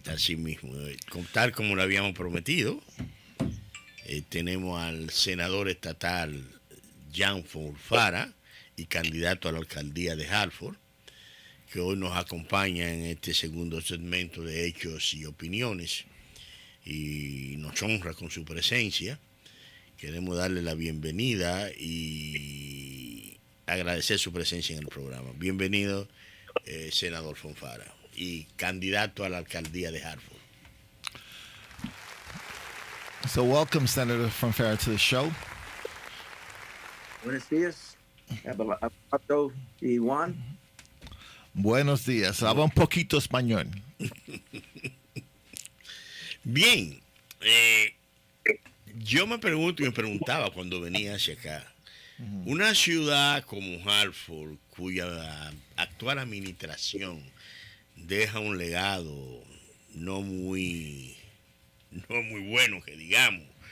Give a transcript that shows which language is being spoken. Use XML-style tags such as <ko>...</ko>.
<es>Así mismo, tal como lo habíamos prometido, tenemos al senador estatal John Fonfara y candidato a la alcaldía de Hartford, que hoy nos acompaña en este segundo segmento de Hechos y Opiniones y nos honra con su presencia. Queremos darle la bienvenida y agradecer su presencia en el programa. Bienvenido, senador Fonfara y candidato a la alcaldía de Hartford.</es> <en>So welcome, Senator Fonfara, to the show.</en> <es>Buenos días, Abelardo y Juan. Buenos días. Habla un poquito español. Bien. Yo me pregunto y me preguntaba cuando venía hacia acá, una ciudad como Hartford, cuya actual administración deja un legado no muy bueno, que digamos.</es>